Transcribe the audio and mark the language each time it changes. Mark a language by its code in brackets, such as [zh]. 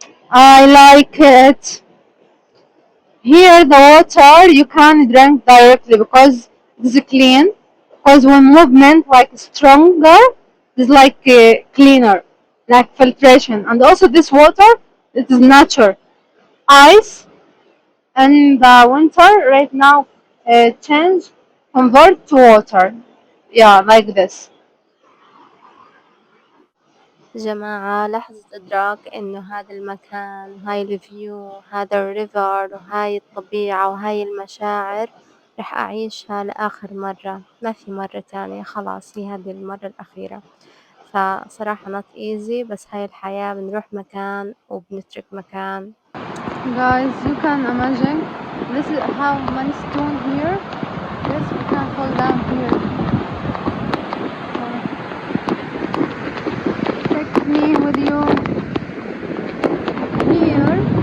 [en] I like it. Here the water you can drink directly because it's clean, because when movement like stronger, it's like cleaner, like filtration. And also this water, it is natural. Ice in the winter right now change, convert to water. Yeah, like this. [ar] جماعة لحظة إدراك إنه هذا المكان وهاي الفيو، هذا الريفر وهاي الطبيعة وهاي المشاعر رح أعيشها لآخر مرة، ما في مرة تانية، خلاص هي هذه المرة الأخيرة. فصراحة [en] not easy، [ar] بس هاي الحياة، بنروح مكان وبنترك مكان. [en] Guys, you can imagine this is how many stone here. Yes, we can fall down here. Take me with you here.